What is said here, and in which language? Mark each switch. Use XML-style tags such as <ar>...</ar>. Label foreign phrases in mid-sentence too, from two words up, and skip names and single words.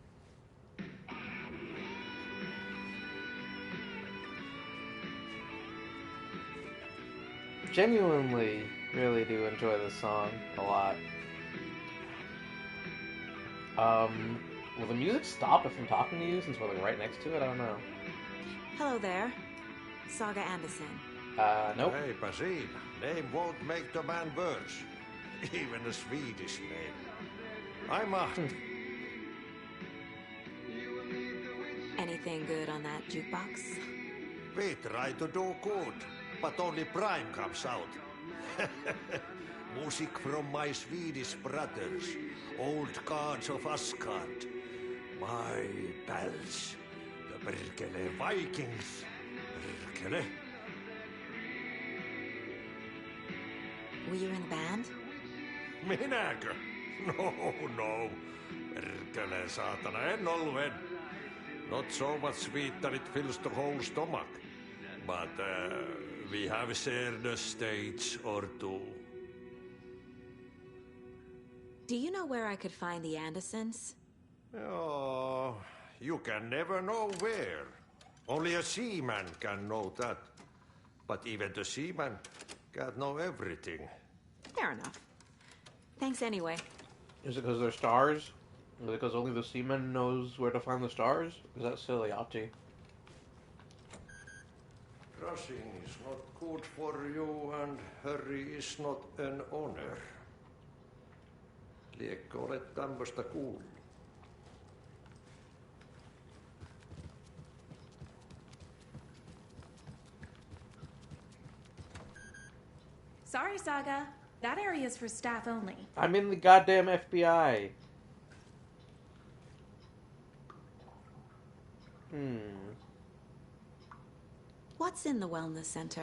<en>Genuinely, really do enjoy this song a lot. Will the music stop if I'm talking to you since we're like right next to it? I don't know. Hello there. Saga Anderson. Nope.</en> <fi>Eipä siinä.</fi> <en>Name won't make the man worse. Even a Swedish name. I'm Ahti. Anything good on that jukebox? We try to do good, but only Prime comes out. Music from my Swedish brothers, old gods of Asgard. My pals, the Perkele Vikings. Perkele. Were you in the band?</en> <fi>Minäkö? No. Perkele saatana, en ollut.</fi> <en>Not so much sweet that it fills the whole stomach. But we have shared a stage or two. Do you know where I could find the Andersons? Oh, you can never know where. Only a seaman can know that. But even the seaman can't know everything. Fair enough. Thanks anyway. Is it because they're stars? Because only the seaman knows where to find the stars? Is that silly, Ati? Rushing is not good for you, and hurry is not an honor.</en> <fi>Liekö olet tämmöstä kuullut?</fi> <en>Sorry, Saga. That area is for staff only. I'm in the goddamn FBI. What's in the wellness center?</en>